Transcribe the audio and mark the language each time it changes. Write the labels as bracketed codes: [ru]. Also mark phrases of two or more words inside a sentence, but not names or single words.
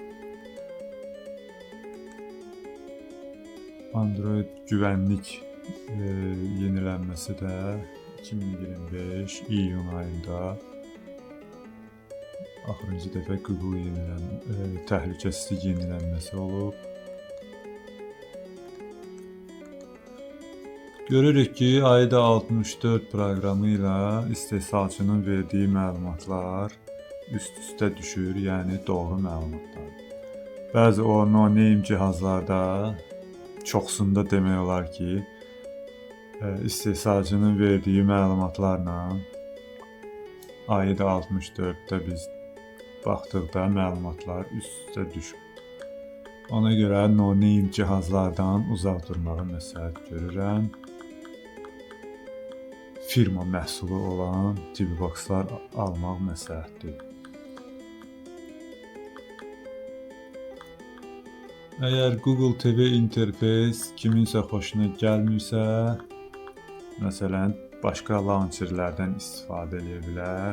[az] Android güvənlik yenilənməsi də 2025 iyun ayında axırıncı dəfə Google təhlükəsizlik yenilənməsi olub. Görürük ki, AIDA 64 proqramı ilə istehsalçının verdiyi məlumatlar üst-üstə düşür, yəni doğru məlumatlar. Bəzi o no-name cihazlarda çoxsunda demək olar ki, istehsalçının verdiyi məlumatlarla AIDA 64-də biz baxdıqda məlumatlar üst-üstə düşür. Ona görə no-name cihazlardan uzaq durmağı məsləhət görürəm. Firma məhsulu olan TV Box-lar almaq məsləhətdir. Əgər Google TV interfeys kiminsə xoşuna gəlmirsə, məsələn, başqa launcherlərdən istifadə edə bilər.